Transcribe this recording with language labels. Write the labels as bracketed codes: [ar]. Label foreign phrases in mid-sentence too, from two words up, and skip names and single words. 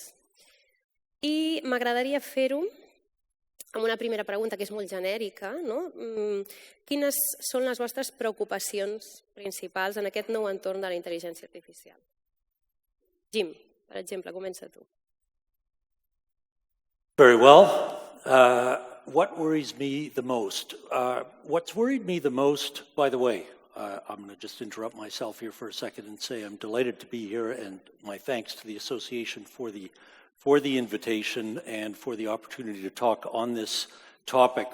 [ca] I m'agradaria fer-ho amb una primera pregunta que és molt genèrica. Quines són les vostres preocupacions principals en aquest nou entorn de la intel·ligència artificial? Jim, per exemple, comença tu. [en] Very well. What worries me the most? What's worried me the most, by the way, I'm going to just interrupt myself here for a second and say I'm delighted to be here, and my thanks to the Association for the invitation and for the opportunity to talk on this topic.